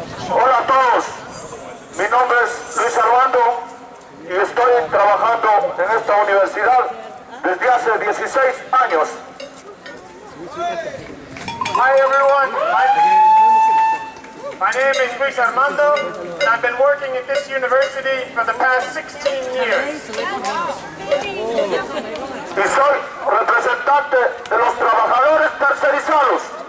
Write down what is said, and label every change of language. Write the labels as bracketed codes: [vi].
[es] Hola a todos, mi nombre es Luis Armando y estoy trabajando en esta universidad desde hace 16 años. [en] Hi everyone, my name is Luis Armando and I've been working at this university for the past 16 years. [es] Y soy representante de los trabajadores tercerizados.